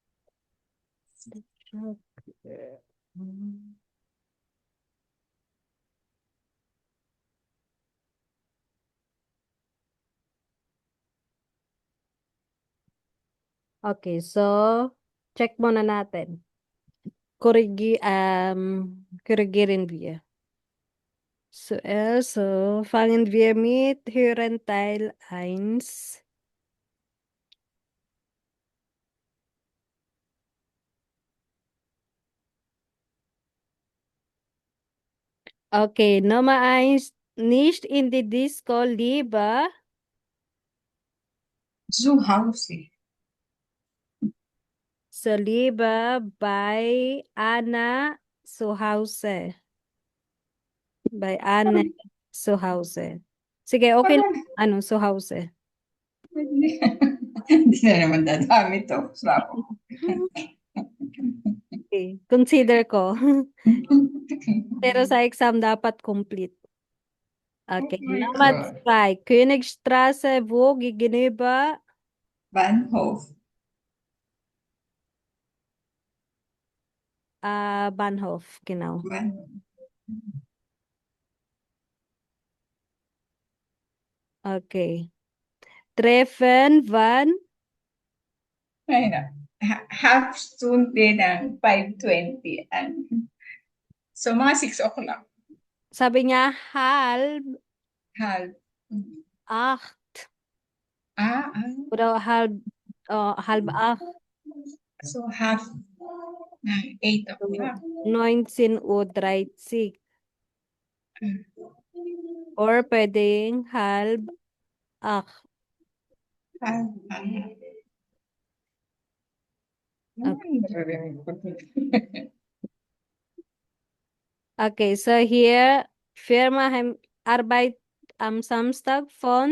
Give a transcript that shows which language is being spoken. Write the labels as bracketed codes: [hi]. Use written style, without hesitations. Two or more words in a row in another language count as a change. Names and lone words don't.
[tl] Okay, so check muna natin. [de] Korrigieren wir. Zuerst so fangen wir mit Hören Teil 1. Okay, Nummer 1, nicht in die Disco, lieber Zu Hause. so lieber bei Anna zu Hause. Bei Anna zu Hause. [tl] Sige, okay na. Ano, [de] zu Hause. [tl] Hindi na naman dadami to. Bravo. Okay, consider ko. Pero sa exam dapat complete. Okay, [en] Oh my [de] Nummer [en] God. [de] 2, Königstraße, wo gegenüber Bahnhof. Bahnhof, genau. Bahnhof. Okay. Treffen, wann? [tl] Ay, na. Half Stunde ng 5:20. So, mga 6 o'clock. Sabi niya, [de] halb [en] Half. [de] 8. Oder halb acht. [en] So half 8 o'clock. [tl] 19:30. Or pwedeng [de] halb acht. Okay, so hier Firma Arbeit am Samstag von